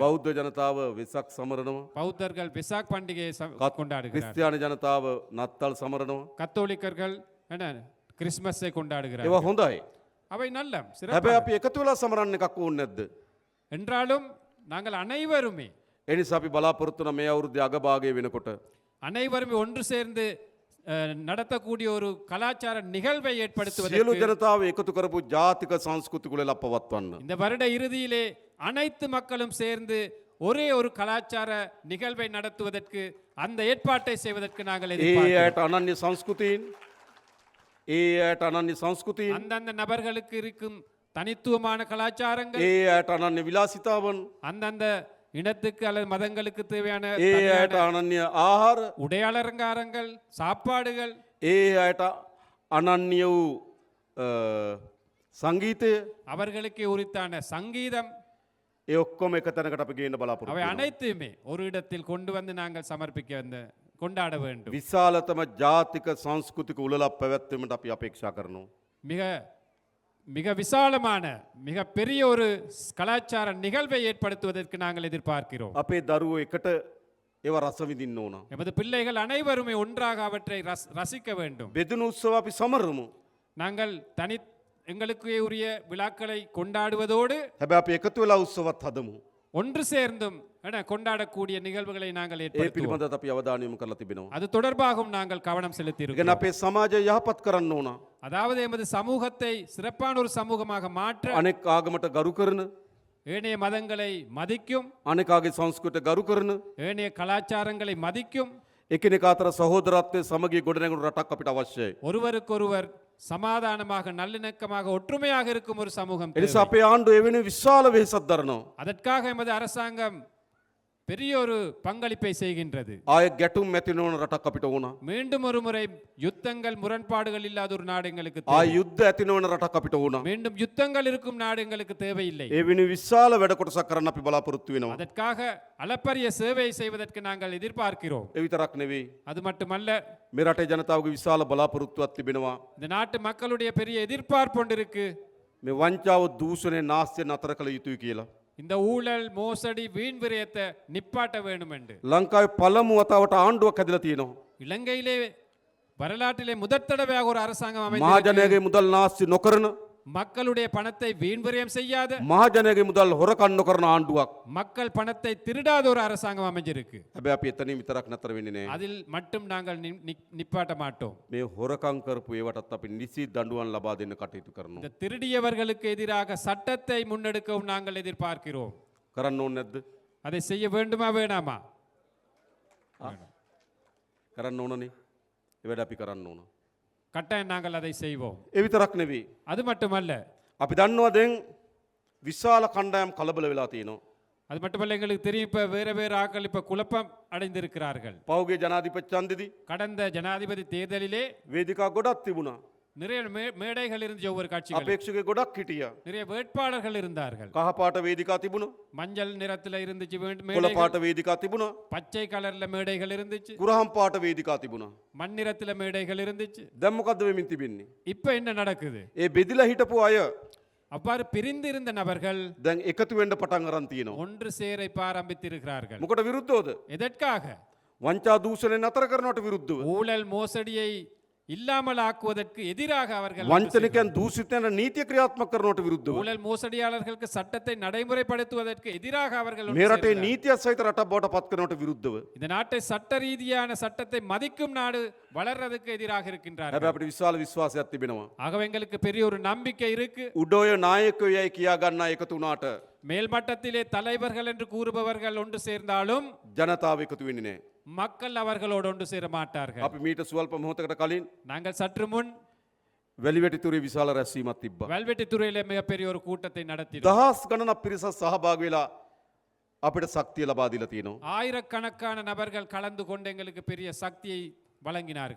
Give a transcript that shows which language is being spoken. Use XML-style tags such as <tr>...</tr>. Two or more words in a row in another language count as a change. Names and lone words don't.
<si>බෞද්ධ ජනතාව වෙසක් සමරනවා.</si> <ta>பௌத்தர்கள் விசாக் பண்டிகையை கொண்டாடுகிறார்கள்.</ta> <si>ක්‍රිස්තියානි ජනතාව නත්තල් සමරනවා.</si> <ta>கத்தோலிக்கர்கள் என கிறிஸ்மஸை</ta> <si>ඒවා</si> <ta>கொண்டாடுகிறார்கள்.</ta> <si>හොඳයි.</si> <ta>அவை நல்ல</ta> <si>හැබැයි</si> <ta>சிறப்பு.</ta> <si>අපි එකතු වෙලා සමරන්න එකක් ඕනේ නැද්ද?</si> <ta>என்றாலும் நாங்கள் அனைவருமே</ta> <si>ඒ නිසා අපි බලාපොරොත්තු වෙන මේ අවුරුද්දේ අගභාගයේ වෙනකොට</si> <ta>அனைவருமே ஒன்று சேர்ந்து நடத்தக்கூடிய ஒரு கலாச்சார நிகழ்வை</ta> <si>සියලු</si> <ta>ஏற்படுத்துவதற்கு</ta> <si>ජනතාව එකතු කරපු ජාතික සංස්කෘතික උළෙල පවත්වන්න.</si> <ta>இந்த வருட இறுதியிலே அனைத்து மக்களும் சேர்ந்து ஒரே ஒரு கலாச்சார நிகழ்வை நடத்துவதற்கு அந்த ஏற்பாட்டை செய்வதற்கு நாங்கள்</ta> <si>ඒ</si> <ta>எதிர்பார்க்கிறோம்.</ta> <si>අයට අනන්‍ය සංස්කෘතීන්, ඒ අයට අනන්‍ය සංස්කෘතීන්,</si> <ta>அந்தந்த நபர்களுக்கு இருக்கும் தனித்துவமான கலாச்சாரங்கள்,</ta> <si>ඒ අයට අනන්‍ය විලාසිතාවන්,</si> <ta>அந்தந்த இனத்துக்கு அல்லது மதங்களுக்கு தேவையான</ta> <si>ඒ අයට අනන්‍ය ආහාර,</si> <ta>உடையாளங்காரங்கள், சாப்பாடுகள்,</ta> <si>ඒ අයට අනන්‍ය වූ සංගීතය,</si> <ta>அவர்களுக்கு உரித்தான சங்கீதம்,</ta> <si>ඒ ඔක්කොම එක තැනකට අපි ගේන්න</si> <ta>அவை</ta> <si>බලාපොරොත්තු වෙනවා.</si> <ta>அனைத்துமே ஒரு இடத்தில் கொண்டு வந்து நாங்கள் சமர்ப்பிக்க கொண்டாட வேண்டும்.</ta> <si>විශාලතම ජාතික සංස්කෘතික උළෙලක් පැවැත්වීමට අපි අපේක්ෂා කරනවා.</si> <ta>மிக மிக விசாலமான மிக பெரிய ஒரு கலாச்சார நிகழ்வை ஏற்படுத்துவதற்கு நாங்கள் எதிர்பார்க்கிறோம்.</ta> <si>අපේ දරුවෝ එකට ඒවා රස විඳින්න ඕන.</si> <ta>எமது பிள்ளைகள் அனைவருமே ஒன்றாக அவற்றை ரசிக்க வேண்டும்.</ta> <si>බෙදුණු උත්සව අපි සමරමු.</si> <ta>நாங்கள் எங்களுக்கு உரிய விழாக்களை கொண்டாடுவதோடு</ta> <si>හැබැයි අපි එකතු වෙලා උත්සවත් හදමු.</si> <ta>ஒன்று சேர்ந்தும் கொண்டாடக்கூடிய நிகழ்வுகளை நாங்கள்</ta> <si>ඒ</si> <ta>ஏற்படுத்துவோம்.</ta> <si>පිළිබඳව අපි අවධානය යොමු කරලා තිබෙනවා.</si> <ta>அது தொடர்பாகவும் நாங்கள் கவனம்</ta> <si>ඉගෙන</si> <ta>செலுத்தியிருக்கிறோம்.</ta> <si>අපේ සමාජය යහපත් කරන්න ඕන.</si> <ta>அதாவது எமது சமூகத்தை சிறப்பான ஒரு சமூகமாக மாற்ற</ta> <si>අනෙක් ආගමට ගරු කරන,</si> <ta>ஏனைய மதங்களை மதிக்கும்,</ta> <si>අනෙකාගේ සංස්කෘතියට ගරු කරන,</si> <ta>ஏனைய கலாச்சாரங்களை மதிக்கும்,</ta> <si>එකිනෙකා අතර සහෝදරත්වයේ සමගිය ගොඩනැගුණු රටක් අපිට අවශ්‍යයි.</si> <ta>ஒருவருக்கொருவர் சமாதானமாக நல்லிணக்கமாக ஒற்றுமையாக இருக்கும் ஒரு சமூகம்</ta> <si>ඒ නිසා</si> <ta>தேவை.</ta> <si>අපේ ආණ්ඩුව එවැනි විශාල වෙහෙසක් දරනවා.</si> <ta>அதற்காக எமது அரசாங்கம் பெரிய ஒரு பங்களிப்பை செய்கின்றது.</ta> <si>ආය ගැටුම් ඇති නොවන රටක් අපිට ඕන.</si> <ta>மீண்டும் ஒரு முறை யுத்தங்கள் முரண்பாடுகள் இல்லாத ஒரு நாடு எங்களுக்கு</ta> <si>ආය</si> <ta>தேவை.</ta> <si>යුද්ධ ඇති නොවන රටක් අපිට ඕන.</si> <ta>மீண்டும் யுத்தங்கள் இருக்கும் நாடு எங்களுக்கு தேவையில்லை.</ta> <si>ඒ වෙනුවෙන් විශාල වැඩ කොටසක් කරන්න අපි බලාපොරොත්තු වෙනවා.</si> <ta>அதற்காக அளப்பரிய சேவை செய்வதற்கு நாங்கள் எதிர்பார்க்கிறோம்.</ta> <si>ඒ විතරක් නෙවෙයි.</si> <ta>அது மட்டுமல்ல,</ta> <si>මේ රටේ ජනතාවගේ විශාල බලාපොරොත්තුවක් තිබෙනවා.</si> <ta>இந்த நாட்டு மக்களுடைய பெரிய எதிர்பார்ப்பு ஒன்று இருக்கு.</ta> <si>මේ වංචාව දූෂණය නාස්තිය නතර කළ යුතුයි කියලා.</si> <ta>இந்த ஊழல் மோசடி வீண் விரயத்தை நிப்பாட்ட வேண்டும் என்று.</ta> <si>ලංකාවේ පළමු වතාවට ආණ්ඩුවක් හැදලා තියෙනවා.</si> <ta>இலங்கையிலே வரலாற்றிலே முதற் தடவையாக ஒரு அரசாங்கம் அமைந்து</ta> <si>මහජනයාගේ මුදල් නාස්ති නොකරන</si> <ta>மக்களுடைய பணத்தை வீண் விரயம் செய்யாத,</ta> <si>මහජනයාගේ මුදල් හොරකම් නොකරන ආණ්ඩුවක්.</si> <ta>மக்கள் பணத்தை திருடாத ஒரு அரசாங்கம் அமைஞ்சிருக்கு.</ta> <si>හැබැයි අපි එතනින් විතරක් නතර වෙන්නේ නැහැ.</si> <ta>அதில் மட்டும் நாங்கள் நிப்பாட்ட மாட்டோம்.</ta> <si>මේ හොරකම් කරපු ඒවටත් අපි නිසි දඬුවම් ලබා දෙන්න කටයුතු කරනවා.</si> <ta>இந்த திருடியவர்களுக்கு எதிராக சட்டத்தை முன்னெடுக்கவும் நாங்கள் எதிர்பார்க்கிறோம்.</ta> <si>කරන්න ඕනේ නැද්ද?</si> <ta>அதை செய்ய வேண்டுமா வேணாமா?</ta> <si>කරන්න ඕනනේ. ඒ වැඩ අපි කරන්න ඕන.</si> <ta>கட்டாயம் நாங்கள் அதை செய்வோம்.</ta> <si>ඒ විතරක් නෙවෙයි.</si> <ta>அது மட்டுமல்ல,</ta> <si>අපි දන්නවා දැන් විශාල කණ්ඩායම් කලබල වෙලා තියෙනවා.</si> <ta>அது மட்டுமல்ல, எங்களுக்கு தெரியும் இப்ப வேற வேற ஆட்கள் இப்ப குழப்பம் அடைந்திருக்கிறார்கள்.</ta> <si>පෞගේ ජනාධිපති ඡන්දෙදි</si> <ta>கடந்த ஜனாதிபதி தேர்தலிலே</ta> <si>වේදිකා ගොඩක් තිබුණා.</si> <ta>நிறைய மேடைகள் இருந்துச்சு, ஒவ்வொரு கட்சிகள்</ta> <si>අපේක්ෂක ගොඩක් හිටියා.</si> <ta>நிறைய வேட்பாளர்கள் இருந்தார்கள்.</ta> <si>කහ පාට වේදිකා තිබුණා.</si> <ta>மஞ்சள் நிறத்துல இருந்துச்சு</ta> <si>කොළ</si> <ta>மேடைகள்,</ta> <si>පාට වේදිකා තිබුණා.</si> <ta>பச்சை கலர்ல மேடைகள் இருந்துச்சு,</ta> <si>කුරහම් පාට වේදිකා තිබුණා.</si> <ta>மண்ணிறத்துல மேடைகள் இருந்துச்சு.</ta> <si>දැන් මොකද්ද වෙමින් තිබෙන්නේ?</si> <ta>இப்ப என்ன நடக்குது?</ta> <si>ඒ බෙදිලා හිටපු අය</si> <ta>அவ்வாறு பிரிந்திருந்த நபர்கள்</ta> <si>දැන් එකතු වෙන්න පටන් අරන් තියෙනවා.</si> <ta>ஒன்று சேர இப்ப ஆரம்பித்திருக்கிறார்கள்.</ta> <si>මොකට විරුද්ධවද?</si> <ta>எதற்காக?</ta> <si>වංචා දූෂණය නතර කරනවට විරුද්ධව.</si> <ta>ஊழல் மோசடியை இல்லாமல் ஆக்குவதற்கு எதிராக அவர்கள்</ta> <si>වංචනිකයන් දූෂිතයන් නීතිය ක්‍රියාත්මක කරනවට විරුද්ධව.</si> <ta>ஊழல் மோசடியாளர்களுக்கு சட்டத்தை நடைமுறைப்படுத்துவதற்கு எதிராக அவர்கள் ஒன்று</ta> <si>මේ රටේ</si> <ta>சேர்ந்தார்கள்.</ta> <si>නීතිය සහිත රටක් බවට පත් කරනවට විරුද්ධව.</si> <ta>இந்த நாட்டை சட்ட ரீதியான சட்டத்தை மதிக்கும் நாடு வளர்றதுக்கு எதிராக இருக்கின்றார்கள்.</ta> <si>හැබැයි අපිට විශාල විශ්වාසයක් තිබෙනවා.</si> <ta>ஆகவே எங்களுக்கு பெரிய ஒரு நம்பிக்கை இருக்கு.</ta> <si>උඩෝය නායකයෝ යයි කියා ගන්න එකතු වුණාට</si> <ta>மேல்மட்டத்திலே தலைவர்கள் என்று கூறுபவர்கள் ஒன்று சேர்ந்தாலும்</ta> <si>ජනතාව එකතු වෙන්නේ නැහැ.</si> <ta>மக்கள் அவர்களோடு ஒன்று சேர மாட்டார்கள்.</ta> <si>අපි මීට සුවල්ප මොහොතකට කලින්</si> <ta>நாங்கள் சற்று முன்</ta> <si>වැලිවැටිතුරේ විශාල රැස්වීමක් තිබ්බා.</si> <ta>வல்வெட்டித்துறையிலே மிகப்பெரிய ஒரு கூட்டத்தை நடத்தினோம்.</ta> <si>දහස් ගණනක් පිරිසක් සහභාගී වෙලා අපිට ශක්තිය ලබා දීලා තියෙනවා.</si> <ta>ஆயிரக்கணக்கான நபர்கள் கலந்து கொண்டு எங்களுக்கு பெரிய சக்தியை வழங்கினார்கள்.</ta>